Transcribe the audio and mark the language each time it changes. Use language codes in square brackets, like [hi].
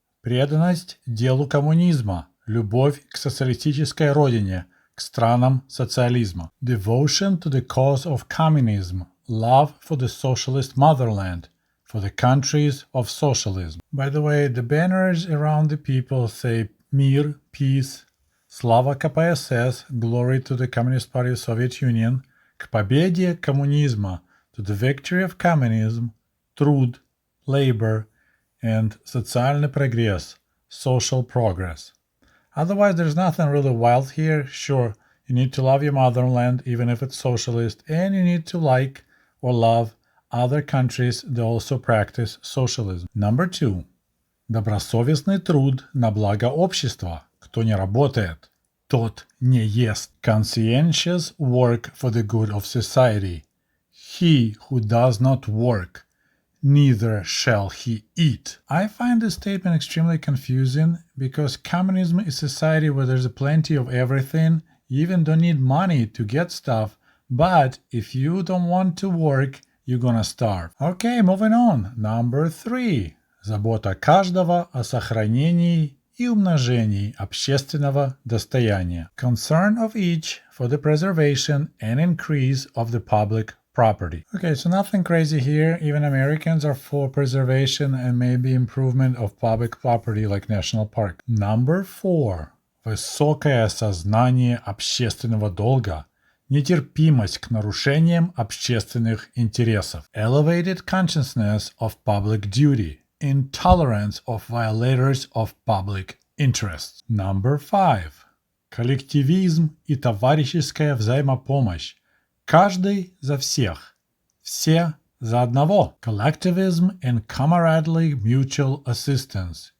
[ru] Преданность делу коммунизма. Любовь к социалистической родине, к странам социализма. [en] Devotion to the cause of communism. Love for the socialist motherland, for the countries of socialism. By the way, the banners around the people say Мир, peace, [ru] Slava KPSS, [en] glory to the Communist Party of Soviet Union, [ru] К победе коммунизма, [en] to the victory of communism, Труд, labor, and [ru] социальный прогресс, [en] social progress. Otherwise, there's nothing really wild here. Sure, you need to love your motherland, even if it's socialist, and you need to like or love other countries that also practice socialism. Number 2. [ru] Добросовестный труд на благо общества. Кто не работает, тот не ест. [en] Conscientious work for the good of society. He who does not work, neither shall he eat. I find this statement extremely confusing because communism is a society where there's plenty of everything. You even don't need money to get stuff, but if you don't want to work, you're gonna starve. Okay, moving on. Number 3. [ru] Забота каждого о сохранении и умножении общественного достояния. [en] Concern of each for the preservation and increase of the public property. Okay, so nothing crazy here. Even Americans are for preservation and maybe improvement of public property like national park. Number 4. [ru] Высокое сознание общественного долга. Нетерпимость к нарушениям общественных интересов. [en] Elevated consciousness of public duty. Intolerance of violators of public interests. Number 5. [ru] Коллективизм и товарищеская взаимопомощь. Каждый за всех. Все за одного. [en] Collectivism and camaraderie mutual assistance.